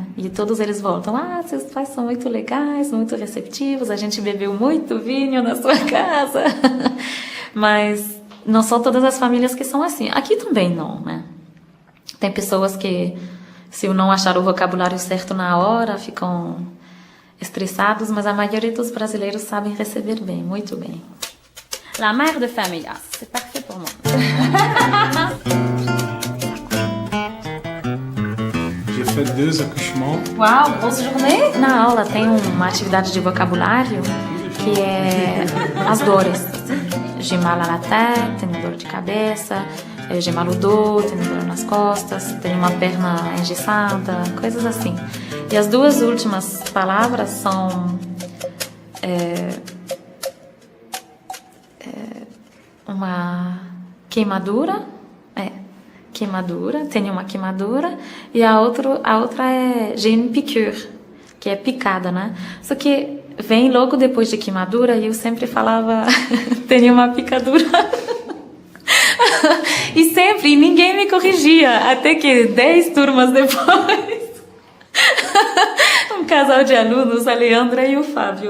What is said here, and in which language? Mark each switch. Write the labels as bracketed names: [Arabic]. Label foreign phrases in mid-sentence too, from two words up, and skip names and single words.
[Portuguese] E todos eles voltam, seus pais são muito legais, muito receptivos, a gente bebeu muito vinho na sua casa. Mas não são todas as famílias que são assim. Aqui também não, né? Tem pessoas que, se eu não achar o vocabulário certo na hora, ficam estressados, mas a maioria dos brasileiros sabem receber bem, muito bem. [French] La mère de famille, c'est parfait pour moi. J'ai fait 2 accouchements. Uau, grosse journée! [Portuguese] Na aula tem uma atividade de vocabulário que é as dores. [French] J'ai mal à la tête, [Portuguese] tenho dor de cabeça. [French] J'ai mal au dos, [Portuguese] tenho dor nas costas, tenho uma perna engessada, coisas assim. E as duas últimas palavras são uma queimadura, tenho uma queimadura, e a outra é [French] j'ai une piqûre, [Portuguese] que é picada, né? Só que vem logo depois de queimadura e eu sempre falava tenho uma picadura. E ninguém me corrigia, até que 10 turmas depois, um casal de alunos, a Leandra e o Fábio.